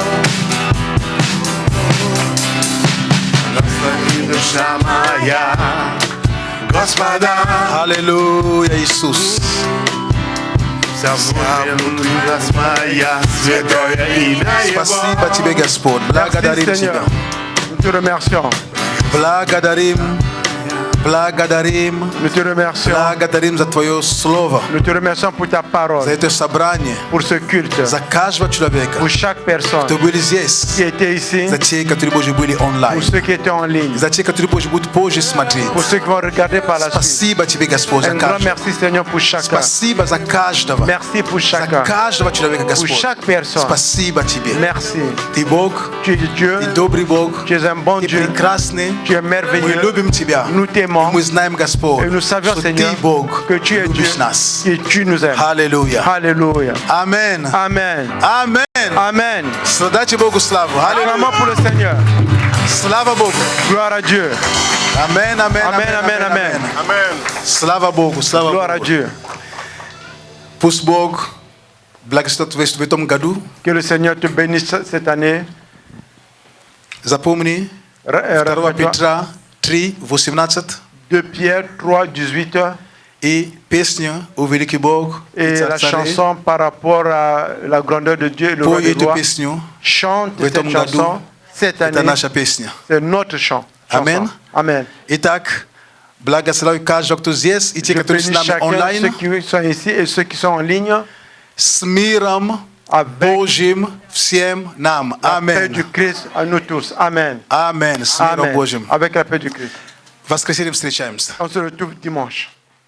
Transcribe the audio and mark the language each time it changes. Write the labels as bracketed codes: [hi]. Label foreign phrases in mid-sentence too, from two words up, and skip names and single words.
[ru] Благослови душа моя, Господа, Аллилуйя, Иисус. вся внутренность моя, святое имя Его. Спасибо тебе, Господь. Благодарим [fr] Merci, [ru] тебя. [fr] Seigneur. Nous te remercions. [ru] Благодарим. Благодарим. [fr] Nous te remercions. [ru] Благодарим за Твое Слово, [fr] Nous te remercions pour ta [ru] за [fr] parole, [ru] это собрание, [fr] pour ce culte, [ru] за каждого человека, [fr] pour chaque personne [ru] кто были здесь, [fr] qui était ici, [ru] за те, которые, Боже, были [fr] pour [ru] онлайн, [fr] ceux qui étaient en ligne, [ru] за те, которые, Боже, будут позже смотреть. [fr] pour ceux qui vont regarder par la suite. [ru] Спасибо тебе, Господь, за [fr] Un grand [ru] каждого. [fr] merci, Seigneur, pour chacun. [ru] Спасибо за каждого, [fr] Merci pour [ru] за [fr] chacun. [ru] каждого человека, [fr] Pour [ru] Господь. [fr] chaque personne. [ru] Спасибо тебе. [fr] Merci. [ru] Ты Бог, [fr] Tu es Dieu. [ru] ты добрый Бог, [fr] Tu es un bon [ru] ты [fr] Dieu. [ru] прекрасный. [fr] Tu es [ru] Мы [fr] merveilleux. [ru] любим Тебя. [fr] Nous t'aimons. [ru] Мы знаем, Господь, [fr] Et nous savions, [ru] что [fr] Seigneur, [ru] Ты Бог, [fr] que tu es Dieu [ru] любишь нас. [fr] et tu nous aimes. [ru] Аллилуйя. [fr] Alléluia. Amen. Amen. Amen. Amen. [ru] Дайте Богу славу. Аллилуйя. [fr] Acclamons pour le Seigneur. [ru] Слава Богу. [fr] Gloire à Dieu. Amen, amen, Amen, amen, amen. Amen. [ru] Слава Богу, слава [fr] Gloire à [ru] Богу. [fr] Dieu. [ru] Пусть Бог благословит в этом году. [fr] Que le Seigneur te bénisse cette année. [ru] Запомни, 2 [fr] Rappelle-toi, [ru] Петра 3, 18. [fr] 2 Pierre 3, 18. [ru] И песня «О великий Бог». [fr] Et la chanson par rapport à la grandeur de Dieu et le roi [ru] Пой [fr] des [ru] эту [fr] rois. [ru] песню. [fr] Chante [ru] В этом [fr] cette chanson [ru] году [fr] cette [ru] это [fr] année. [ru] наша песня. [fr] C'est notre chant. Amen. Amen. [ru] Итак, благослови каждого, кто здесь, и те, [fr] Je [ru] которые с [fr] bénis [ru] нами [fr] chacun, ceux [ru] онлайн, [fr] qui sont ici et ceux qui sont en ligne, [ru] с миром [fr] avec [ru] Божьим всем нам. [fr] la paix du [ru] Аминь. [fr] Christ à nous tous. Amen. [ru] Аминь. С миром [fr] Amen. [ru] Божьим. [fr] Avec la paix du Christ. [ru] В воскресенье встречаемся. [fr] On se retrouve dimanche.